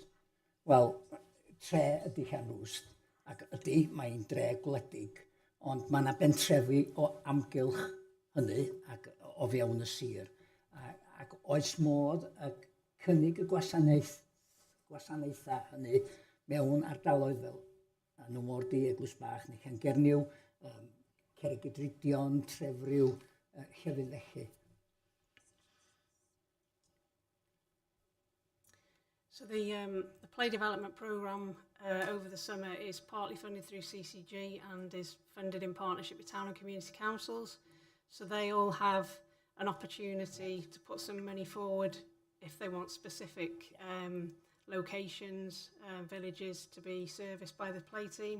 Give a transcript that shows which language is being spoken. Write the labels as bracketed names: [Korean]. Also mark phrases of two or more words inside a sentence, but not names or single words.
[Welsh] Wel, tre ydy Llanrwst, ac ydy, mae'n dre gwledig, ond mae yna bentrefi o amgylch hynny, ac o fewn y sir. Ac oes modd y cynnig y gwasanaethau hynny mewn ardaloedd fel Nhw Mordi, Eglwys Bach, neu Llangerniw, Cerrig y Dridion, Trefryw, llefydd felly. [English] So the play development programme over the summer is partly funded through CCG and is funded in partnership with town and community councils. So they all have an opportunity to put some money forward if they want specific locations, villages to be serviced by the play team.